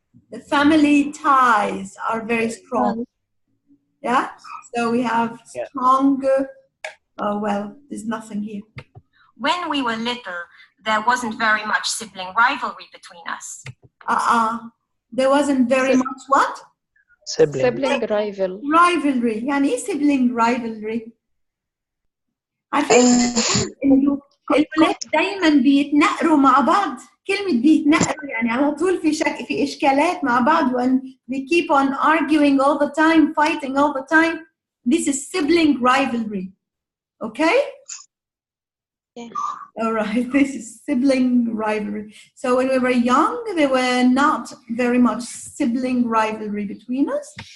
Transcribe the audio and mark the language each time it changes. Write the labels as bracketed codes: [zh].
[en] The family ties are very strong. Yeah? So we have strong, well, there's nothing here. When we were little, there wasn't very much sibling rivalry between us. There wasn't very much what? Sibling rival. Rivalry. [ar] يعني إيه sibling rivalry؟ عارفين إنه الولاد دايما بيتنقروا مع بعض. كلمة بيتنقروا يعني على طول في إشكالات مع بعض [en] when we keep on arguing all the time, [ar] fighting all the time. [en] This is sibling rivalry. Okay? Yeah. All right, this is sibling rivalry. So when we were young, there were not very much sibling rivalry between us.